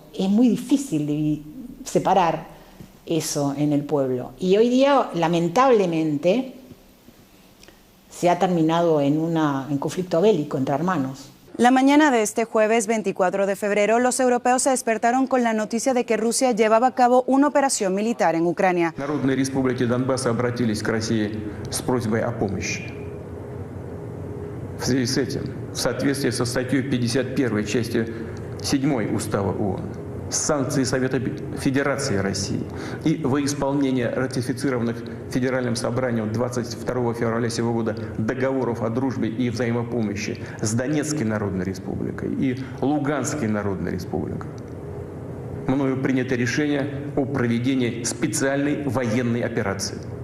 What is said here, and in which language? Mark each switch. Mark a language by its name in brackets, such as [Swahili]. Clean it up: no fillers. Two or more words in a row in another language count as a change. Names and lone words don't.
[Spanish] Es muy difícil de separar eso en el pueblo. Y hoy día, lamentablemente, se ha terminado en conflicto bélico entre hermanos. La mañana de este jueves 24 de febrero, los europeos se despertaron con la noticia de que Rusia llevaba a cabo una operación militar en Ucrania. [Russian] Народные республики Донбасса обратились к России с просьбой о помощи. В связи с этим, в соответствии со статьей 51 части 7 Устава ООН, санкции Совета Федерации России и во исполнение ратифицированных Федеральным собранием 22 февраля сего года договоров о дружбе и взаимопомощи с Донецкой Народной Республикой и Луганской Народной Республикой, мною принято решение о проведении специальной военной операции.